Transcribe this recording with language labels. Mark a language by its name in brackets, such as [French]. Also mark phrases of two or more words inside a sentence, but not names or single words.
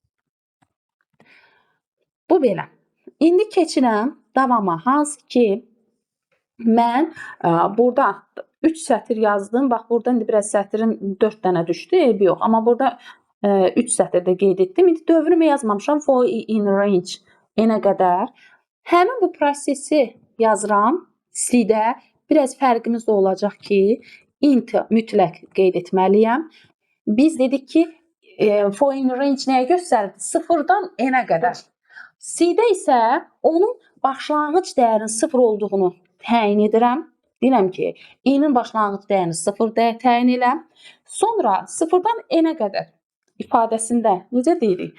[Azerbaijani] Bu belə. İndi keçirəm davama. Hansı ki, mən burada 3 sətr yazdım. Bax, burada indi biraz sətrin 4 dənə düşdü, eybi yox. Amma burada 3 sətirdə qeyd etdim. İndi dövrümü yazmamışam. [English] For in range [Azerbaijani] n-ə qədər. Həmin bu prosesi yazıram. C-də biraz fərqimiz də olacaq ki, int mütləq qeyd etməliyəm. Biz dedik ki, [English] for in range [Azerbaijani] nəyə göstərir? 0-dan n-ə qədər. C-də isə onun başlanğıc dəyərinin 0 olduğunu təyin edirəm. Deyirəm ki, i-nin başlanğıc dəyərini 0 təyin eləm. Sonra 0-dan n-ə qədər ifadəsində necə deyirik?